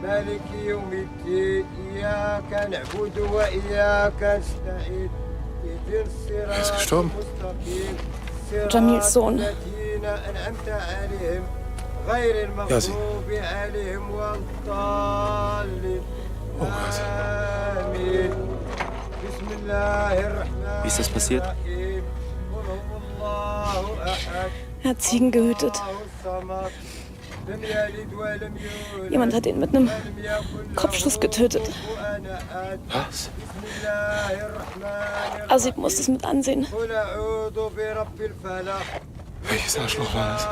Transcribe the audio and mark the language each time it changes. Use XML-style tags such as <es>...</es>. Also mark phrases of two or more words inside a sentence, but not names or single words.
<ar>مالك يوم الدين إياك نعبد وإياك نستعين اهدنا الصراط المستقيم</ar> <de>Jamils Sohn.</de> <ar>الذين أنعمت عليهم غير المغضوب عليهم ولا الضالين آمين بسم الله الرحمن</ar> <de>Wie ist das passiert?</de> <ar>الرحيم قل هو الله أحد</ar> <de>Er hat Ziegen gehütet.</de> <ar>لم يلد ولم يولد</ar> <de>Jemand hat ihn mit einem Kopfschuss getötet. Was? Asib muss es mit ansehen.</de> <ar>قل أعوذ برب الفلق</ar> <de>Welches Arschloch war das?</de>